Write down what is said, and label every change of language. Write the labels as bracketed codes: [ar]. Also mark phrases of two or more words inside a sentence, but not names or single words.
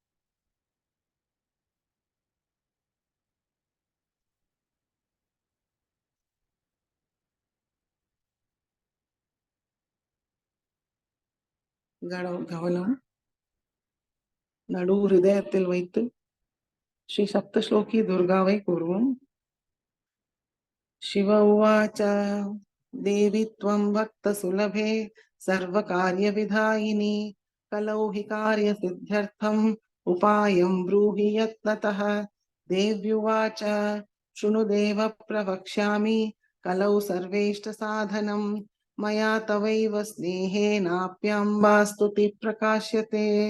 [ta] கவனம் நடு ஹிருதயத்தில் வைத்து ஸ்ரீ சப்தஸ்லோகி துர்காவை கூறுவோம். [sa] शिव उवाच देवी त्वं भक्तसुलभे सर्वकार्यविधायिनी कलौ हि कार्यसिद्ध्यर्थम् उपायं ब्रूहि यत्नतः। देव्युवाच शृणु देव प्रवक्ष्यामि कलौ सर्वेष्टसाधनं मया तवैव स्नेहेनाप्याम्बा स्तुति प्रकाश्यते।